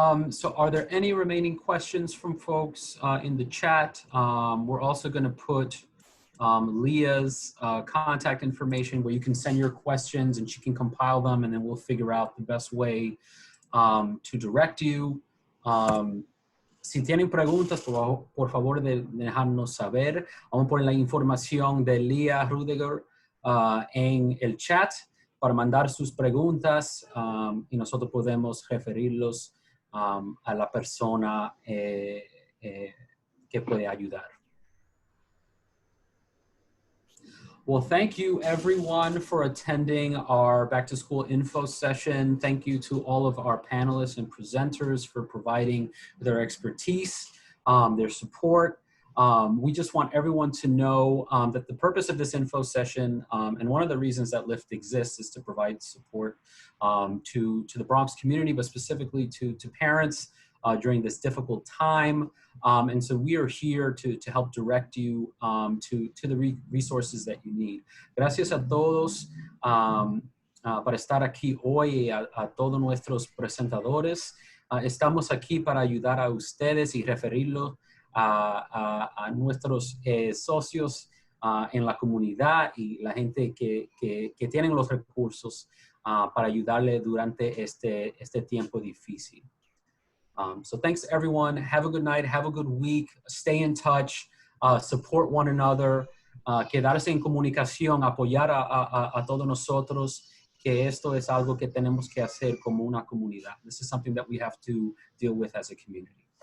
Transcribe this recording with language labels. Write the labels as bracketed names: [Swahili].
[English] So are there any remaining questions from folks in the chat? We're also going to put Leah's contact information where you can send your questions and she can compile them, and then we'll figure out the best way to direct you. [Spanish] Si tienen preguntas, por favor de dejarnos saber. Vamos a poner la información de Leah Rudiger en el chat para mandar sus preguntas y nosotros podemos referirlos a la persona que puede ayudar. [English] Well, thank you everyone for attending our back to school info session. Thank you to all of our panelists and presenters for providing their expertise, their support. We just want everyone to know that the purpose of this info session, and one of the reasons that LIFT exists, is to provide support to the Bronx community, but specifically to parents during this difficult time. And so we are here to help direct you to the resources that you need. [Spanish] Gracias a todos para estar aquí hoy, a todos nuestros presentadores. Estamos aquí para ayudar a ustedes y referirlos a nuestros socios en la comunidad y la gente que tienen los recursos para ayudarle durante este tiempo difícil. [English] So thanks everyone. Have a good night. Have a good week. Stay in touch. Support one another. [Spanish] Quedarse en comunicación. Apoyar a todos nosotros. Que esto es algo que tenemos que hacer como una comunidad. [English] This is something that we have to deal with as a community.